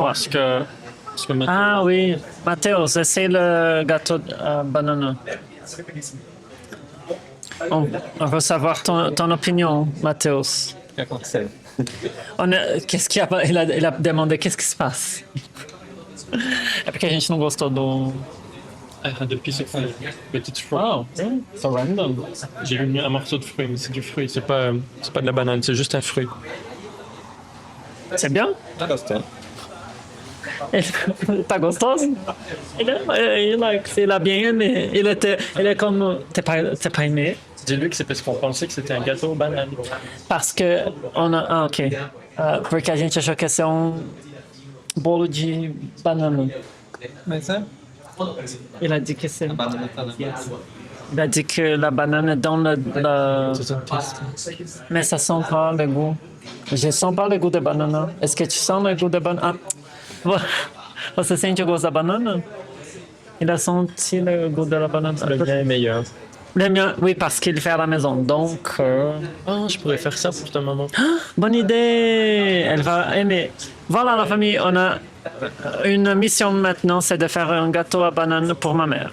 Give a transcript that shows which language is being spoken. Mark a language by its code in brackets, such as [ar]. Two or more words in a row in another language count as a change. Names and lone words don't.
[fr] voir ce que Ah oui, Mathéo, c'est le gâteau de banana. On veut savoir ton opinion, Mathéo. Qu'est-ce qu'il a, il a demandé qu'est-ce qui se passe. [pt] É porque a gente não gostou do. [fr] Depuis ce fruit. Petite fruit. Oh, c'est random. J'ai eu un morceau de fruit, mais c'est du fruit, c'est pas de la banane, c'est juste un fruit. C'est bien? [pt] Tá gostoso? [fr] Il a bien aimé. Il est comme. T'es pas aimé? Dis-lui que c'est parce qu'on pensait que c'était un gâteau aux bananes. Parce que on a. Ah, ok. [pt] Porque a gente achou que ia ser bolo de banana. Mas é. [fr] Il a dit que c'est... Il a dit que la banane est dans le... Mais ça sent pas le goût. Je sens pas le goût de banane. Est-ce que tu sens le goût de banane? [pt] Você sente o gosto da banana? [fr] Il a senti le goût de la banane. Le mien est meilleur. Le mien, oui, parce qu'il le fait à la maison. Donc, Je pourrais faire ça pour ta maman. bonne idée! Elle va aimer. Voilà la famille, on a une mission maintenant, c'est de faire un gâteau à banane pour ma mère.